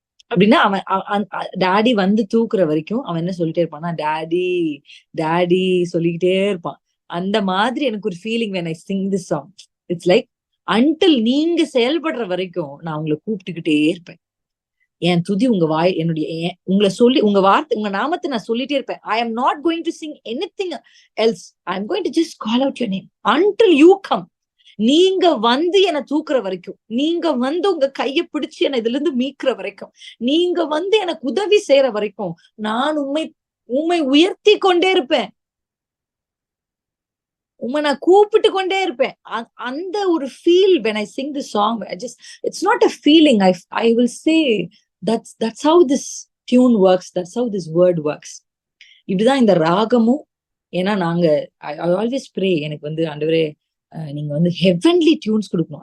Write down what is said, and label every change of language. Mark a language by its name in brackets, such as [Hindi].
[Tamil] அப்படின்னா அவன் டாடி வந்து தூக்குற வரைக்கும் அவன் என்ன சொல்லிட்டே இருப்பான்னா, டாடி டாடி சொல்லிக்கிட்டே இருப்பான். அந்த மாதிரி எனக்கு ஒரு feeling [English] when I sing this song. It's like until [Tamil] நீங்க செயல்படுற வரைக்கும் நான் உங்களை கூப்பிட்டுக்கிட்டே இருப்பேன். என் துதி உங்க வாய் என்னுடைய உங்களை சொல்லி உங்க வார்த்தை உங்க நாமத்தை நான் சொல்லிட்டே இருப்பேன். [English] I am not going to sing anything else. I am going to just call out your name until you come. [Tamil] நீங்க வந்து என்னை தூக்குற வரைக்கும், நீங்க வந்து உங்க கையை பிடிச்சு என்னை இதுல இருந்து மீட்கிற வரைக்கும், நீங்க வந்து எனக்கு உதவி செய்யற வரைக்கும் நான் உண்மை உயர்த்தி கொண்டே இருப்பேன். நான் கூப்பிட்டு கொண்டே இருப்பேன். அந்த ஒரு feel [English] when I sing this song, it's not a feeling. I will say that's how this tune works. That's how this word works. [Tamil] இப்படிதான் இந்த ராகமும். ஏன்னா நாங்க [English] I always pray, [Tamil] எனக்கு வந்து ஆண்டவரே நீங்க வந்து ஹெவன்லி டியூன்ஸ் கொடுக்கணும்.